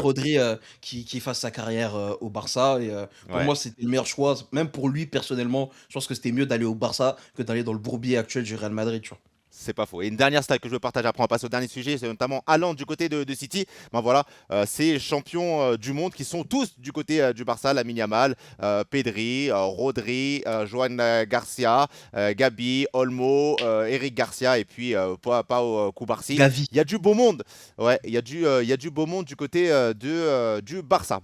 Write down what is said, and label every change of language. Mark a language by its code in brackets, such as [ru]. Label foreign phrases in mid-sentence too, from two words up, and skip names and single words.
[fr] Rodri, qui fasse sa carrière au Barça. Et pour Ouais. moi, c'était le meilleur choix. Même pour lui, personnellement, je pense que c'était mieux d'aller au Barça que d'aller dans le bourbier actuel du Real Madrid, tu vois. C'est pas faux. Et une dernière stat que je veux partager, après on passe au dernier sujet, c'est notamment Haaland du côté de City. Ben voilà, ces champions du monde qui sont tous du côté du Barça, Lamine Yamal, Pedri, Rodri, Joan Garcia, Gabi, Olmo, Eric Garcia et puis Pau Cubarsí. Gavi. Il y a du beau monde. Ouais, il y a du beau monde du côté du Barça. Bon,